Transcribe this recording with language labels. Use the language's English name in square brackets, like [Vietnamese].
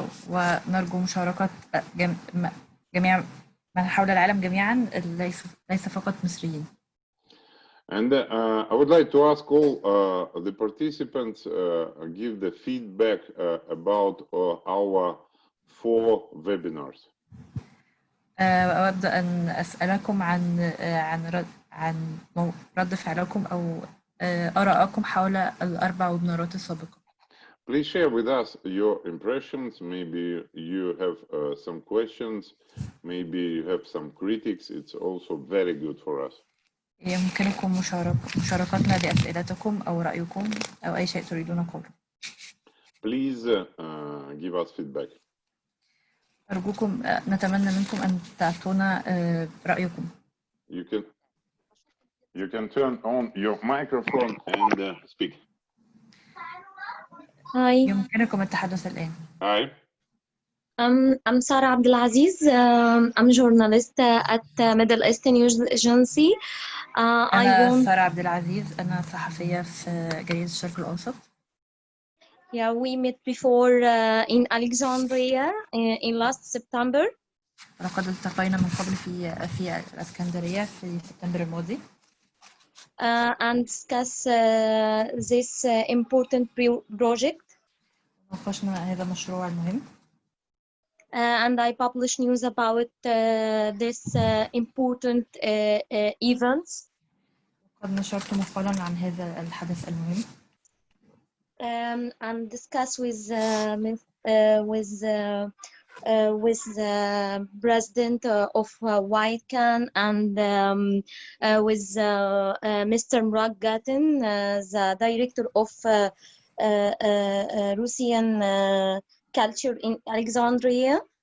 [Arabic] ونرجو مشاركة جميع من حول العالم جميعا ليس فقط مصريين. [English] And I would like to ask all the participants give the feedback about our 4 webinars. وأود أن أسألكم عن رد فعلكم أو آراءكم حول ال4 ويبنارات السابقة. Please share with us your impressions. Maybe you have some questions. Maybe you have some critics. It's also very good for us. [Arabic] يمكنكم مشاركتنا بأسئلتكم أو رأيكم أو أي شيء تريدون قوله. [English] Please give us feedback. [Arabic] أرجوكم نتمنى منكم أن تعطونا رأيكم. [English] You can turn on your microphone and speak. Hi. [Arabic] يمكنكم التحدث الآن. [English] Hi. I'm Sarah Abdelaziz. I'm a journalist at Middle East News Agency. [Arabic] أنا سارة عبد العزيز. أنا صحفية في جريدة الشرق الأوسط. [English] Yeah, we met before in Alexandria in last September. [Arabic] لقد التقينا من قبل في الإسكندرية في سبتمبر الماضي. [English] And discuss this important project. [Arabic] ناقشنا هذا المشروع المهم. [English] And I publish news about this important events. [Arabic] قد نشرت مقالا عن هذا الحدث المهم. [English] And discuss with the president of YCAN and with Mr. Murad Gatin, the director of Russian culture in Alexandria.